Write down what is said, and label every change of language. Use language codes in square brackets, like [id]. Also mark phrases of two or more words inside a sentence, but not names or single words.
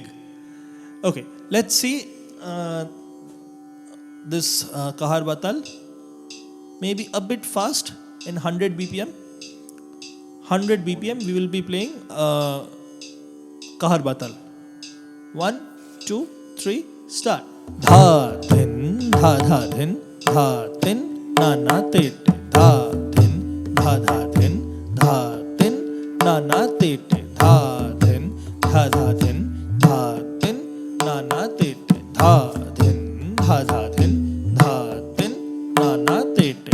[en] Okay, let's see this Kaharba Tal. Maybe a bit fast in 100 BPM. 100 BPM we will be playing Kaharba Tal. 1, 2, 3, start. Dha Dhin, Dha Dhin, Dha Tin, Nana Tete. Dha Dhin, Dha Dhin, Dha Tin, Nana Tete. Dha Dhin, Dha Dhin, Dha Tin, Nana Tete. Dha Dhin, Dha Dhin, Dha Tin, Nana Tete.